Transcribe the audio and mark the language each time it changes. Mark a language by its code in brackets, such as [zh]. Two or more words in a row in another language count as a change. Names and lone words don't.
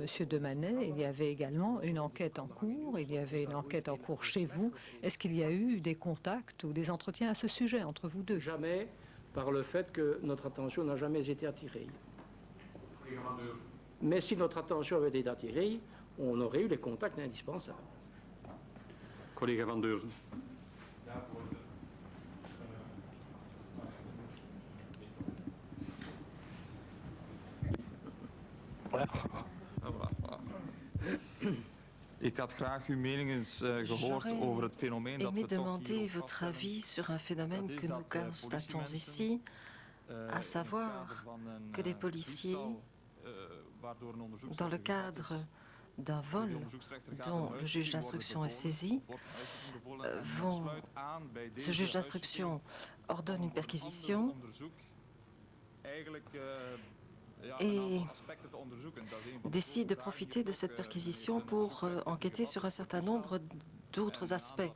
[fr] de Manet, il y avait également une enquête en cours, il y avait une enquête en cours chez vous. Est-ce qu'il y a eu des contacts ou des entretiens à ce sujet entre vous deux? Jamais, par le fait que notre attention n'a jamais été attirée. Mais si notre attention avait été attirée, on aurait eu les contacts indispensables. [nl] Collega Van Deurzen. Ik had graag uw mening eens gehoord over het fenomeen dat we toch [fr] demander votre avis sur un phénomène que nous constatons ici, à savoir que les policiers, dans le cadre d'un vol dont le juge d'instruction est saisi, ce juge d'instruction ordonne une perquisition et décide de profiter de cette perquisition pour enquêter sur un certain nombre d'autres aspects.